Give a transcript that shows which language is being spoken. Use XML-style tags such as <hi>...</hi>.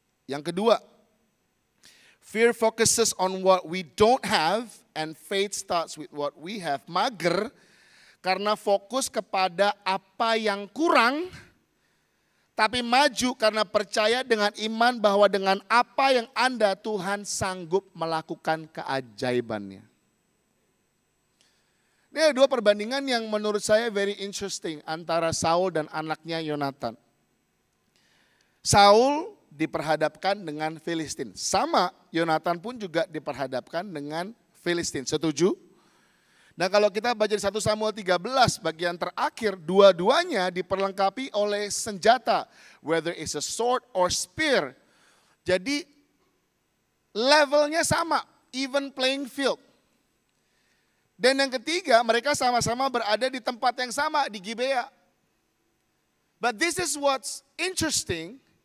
<id>Yang kedua,</id> <en>fear focuses on what we don't have and faith starts with what we have.</en> <id>Mager karena fokus kepada apa yang kurang, tapi maju karena percaya dengan iman bahwa dengan apa yang Anda, Tuhan sanggup melakukan keajaibannya. Ini ada dua perbandingan yang menurut saya</id> <en>very interesting</en> <id>antara Saul dan anaknya Yonatan. Saul diperhadapkan dengan Filistin. Sama Yonatan pun juga diperhadapkan dengan Filistin. Setuju? Nah kalau kita baca di 1 Samuel 13 bagian terakhir, dua-duanya diperlengkapi oleh senjata.</id> <en>Whether it's a sword or spear.</en> <id>Jadi levelnya sama,</id> <en>even playing field.</en> <id>Dan yang ketiga, mereka sama-sama berada di tempat yang sama, di Gibea.</id> <en>But this is what's interesting.</en>